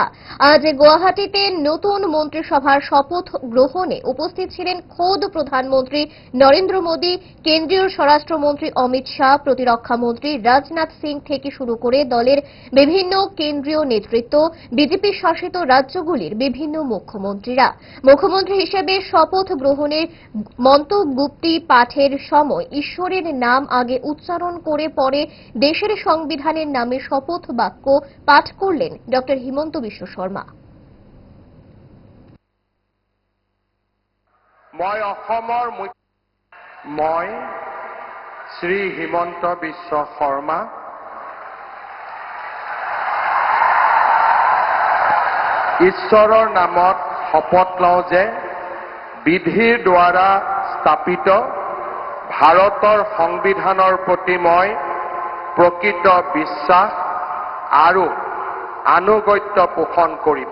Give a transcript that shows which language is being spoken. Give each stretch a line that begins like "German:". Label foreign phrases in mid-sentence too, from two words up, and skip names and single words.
Bangla: আজ গুয়াহাটিতে নতুন মন্ত্রিসভার শপথ গ্রহণে উপস্থিত ছিলেন খোদ প্রধানমন্ত্রী নরেন্দ্র মোদী, কেন্দ্রীয় স্বরাষ্ট্রমন্ত্রী অমিত শাহ, প্রতিরক্ষা মন্ত্রী রাজনাথ সিং থেকে শুরু করে দলের বিভিন্ন কেন্দ্রীয় নেতৃত্ব, বিজেপি শাসিত রাজ্যগুলির বিভিন্ন মুখ্যমন্ত্রীরা। মুখ্যমন্ত্রী হিসেবে শপথ গ্রহণের মন্তব্যটি পাঠের সময় ঈশ্বরের নাম আগে উচ্চারণ করে পরে দেশের সংবিধানের নামে শপথ বাক্য পাঠ করলেন ডক্টর হিমন্ত বিশ্ব শর্মা।
Assamese: মই শ্রী হিমন্ত বিশ্ব শর্মা ঈশ্বৰৰ নামত শপথ লওঁ যে বিধিৰ দ্বাৰা স্থাপিত ভাৰতৰ সংবিধানৰ প্ৰতি মই প্ৰকৃত বিশ্বাস আৰু আনুগত্য পোষণ কৰিম।